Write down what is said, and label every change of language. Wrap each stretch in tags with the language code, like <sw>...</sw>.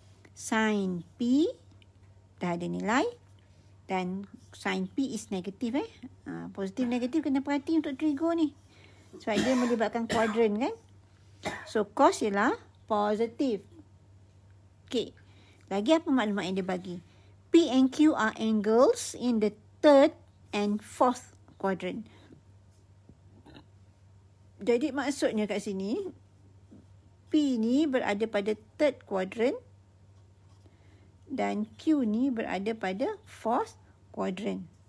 <ms>Sin P, dah ada nilai. Dan sin P is negatif positif negatif kena perhati untuk trigo ni. Sebab dia melibatkan kuadran kan. So, cos ialah positif. Okey. Lagi apa maklumat yang dia bagi?</ms> <en>P and Q are angles in the third and fourth quadrant.</en> <ms>Jadi maksudnya kat sini, P ni berada pada third quadrant dan Q ni berada pada fourth quadrant.</ms>